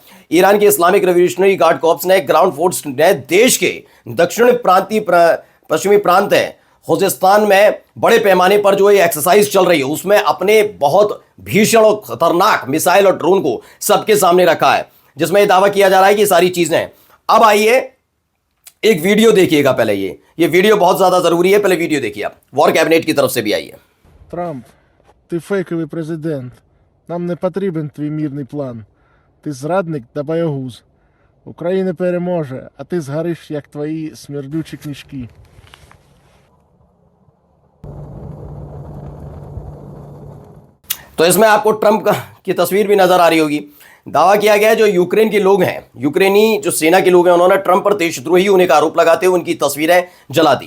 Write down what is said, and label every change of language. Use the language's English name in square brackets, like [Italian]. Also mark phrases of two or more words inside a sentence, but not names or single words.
[Hindi] ईरान के इस्लामिक रेवोल्यूशनरी गार्ड कॉर्प्स ने ग्राउंड फोर्स ने देश के दक्षिण पश्चिमी प्रांत है खुजिस्तान में बड़े पैमाने पर जो ये एक्सरसाइज चल रही है उसमें अपने बहुत भीषण और खतरनाक मिसाइल और ड्रोन को सबके सामने रखा है, जिसमें यह दावा किया जा रहा है कि सारी चीजें। अब आइए एक वीडियो देखिएगा। पहले ये वीडियो बहुत ज्यादा जरूरी है। पहले वीडियो देखिए आप। [English] War Cabinet [Hindi] की तरफ से भी आई है। [Ukrainian] Трамп, ти фейковий президент. Нам не потрібен твій мирний план. Ти зрадник та боягуз. Україна переможе, а ти згориш, як твої смердючі книжки. [Hindi] तो इसमें आपको ट्रंप की तस्वीर भी नजर आ रही होगी। दावा किया गया है जो यूक्रेन के लोग हैं, यूक्रेनी जो सेना के लोग हैं, उन्होंने ट्रंप पर देशद्रोही होने का आरोप लगाते हुए उनकी तस्वीरें जला दी।